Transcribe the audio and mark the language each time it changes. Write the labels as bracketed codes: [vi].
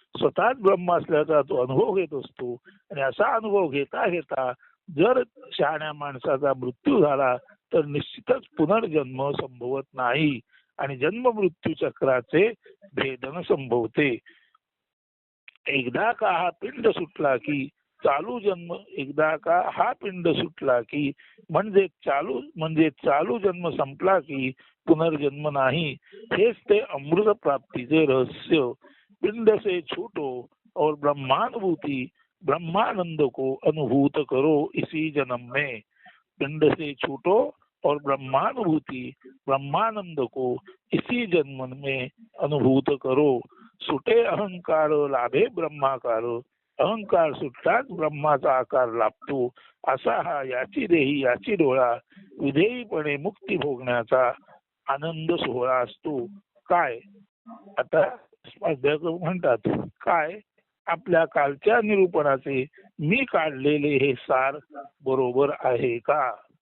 [mr] स्वतःच ब्रह्म असल्याचा तो अनुभव घेत असतो आणि असा अनुभव घेता घेता जर शहाण्या माणसाचा मृत्यू झाला तर निश्चितच पुनर्जन्म संभवत नाही आणि जन्म मृत्यू चक्राचे भेदन संभवते. एकदा का हा पिंड सुटला की चालू जन्म, एकदा का हा पिंड सुटला की म्हणजे चालू जन्म संपला की पुनर्जन्म नाही. हेच ते अमृत प्राप्तीचे रहस्य. [hi] पिंड से छूटो और ब्रह्मानुभूति ब्रह्मानंद को अनुभूत करो इसी जन्म में. पिंड से छूटो और ब्रह्मानुभूति ब्रह्मानंद को इसी जन्म में अनुभूत करो. [mr] सुटे अहंकार लाभे ब्रह्माकार. अहंकार सुटताच ब्रह्माचा आकार लाभतो. असा हा याची देही याची डोळा विधेयीपणे मुक्ती भोगण्याचा आनंद सोहळा असतो. काय आता अध्यात्म म्हणतात काय, आपल्या कालच्या निरूपणाचे मी काढलेले हे सार बरोबर आहे का?